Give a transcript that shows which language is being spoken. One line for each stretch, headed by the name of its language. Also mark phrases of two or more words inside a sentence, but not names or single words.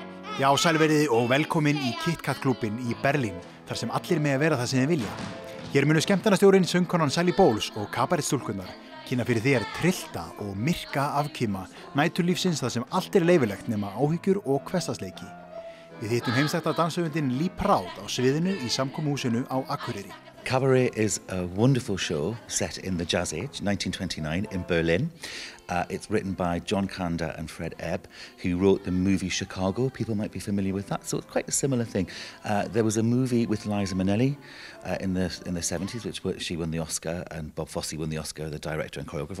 Icelandic: Já, sælveriði og velkomin í KitKat-klúbbinn í Berlín, þar sem allir með að vera það sem þeir vilja. Hér munu skemmtanastjórinn, söngkonan Sally Bowles og kabarettstúlkurnar kynna fyrir þér trillta og myrka afkima næturlífsins þar sem allt leyfilegt nema áhyggjur og hversdagsleiki. Við hittum heimstækta danshöfundinn Lee Proud á sviðinu í samkomuhúsinu á Akureyri.
English: Cabaret is a wonderful show set in the Jazz Age, 1929, in Berlin. It's written by John Kander and Fred Ebb, who wrote the movie Chicago. People might be familiar with that, so it's quite a similar thing. There was a movie with Liza Minnelli in the 70s, which she won the Oscar, and Bob Fosse won the Oscar, the director and choreographer.